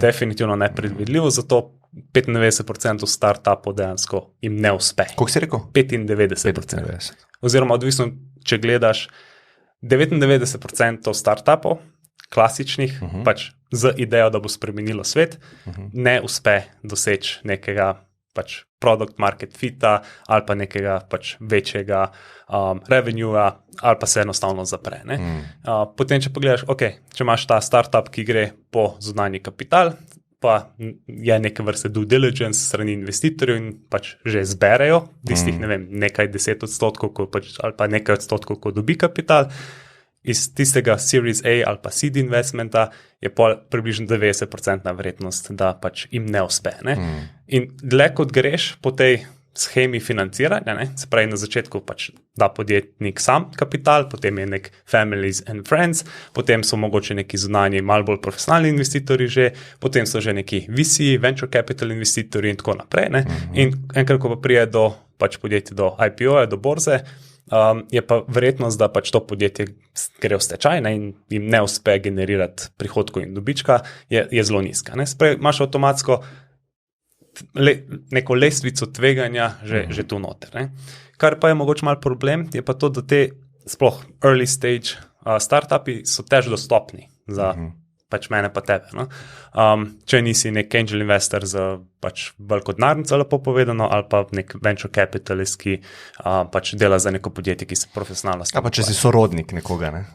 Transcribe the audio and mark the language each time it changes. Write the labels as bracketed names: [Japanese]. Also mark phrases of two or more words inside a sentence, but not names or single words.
[Slovenian] Definitivno nepredvidljivo, zato 95% startupov dejansko jim ne uspe. Koliko si rekel? 95%. Oziroma, odvisno, če gledaš, 99% startupov, klasičnih, pač z idejo, da bo spremenilo svet, ne uspe doseči nekega pač [English] product market fita [Slovenian] ali pa nekega pač večjega revenuea ali pa se enostavno zapre. Ne? Potem, če pogledaš, če imaš ta startup, ki gre po zunanji kapital, pa je neke vrste [English] due diligence [Slovenian] strani investitorjev in pač že zberejo tistih, nekaj 10% ali pa nekaj odstotkov, ko dobi kapital, iz tistega [English] Series A [Slovenian] ali pa [English] seed investmenta [Slovenian] je približno 90% verjetnost, da pač jim ne uspe. Ne? In dlje kot greš po tej shemi financiranja, ne? Se pravi na začetku pač da podjetnik sam kapital, potem je nek [English] families and friends, [Slovenian] potem so mogoče neki zunanji, malo bolj profesionalni investitorji že, potem so že neki VC, [English] venture capital [Slovenian] investitorji in tako naprej. Ne? In enkrat, ko pa prije do pač podjetje do IPO-ja, do borze, je pa verjetnost, da pač to podjetje gre v stečaj, ne, in jim ne uspe generirati prihodkov in dobička, je zelo nizka. Ne. Sprej, imaš avtomatsko neko lestvico tveganja že tu noter. Ne. Kar pa je mogoče mal problem, je pa to, da te sploh [English] early stage [Slovenian] startupi so težko dostopni za pač mene pa tebe. No? Če nisi nek [English] angel investor [Slovenian] za pač veliko denarnico, lepo povedano, ali pa nek [English] venture capitalist, [Slovenian] ki pač dela za neko podjetje, ki se profesionalno stavlja. Ali pa če si sorodnik nekoga, ne?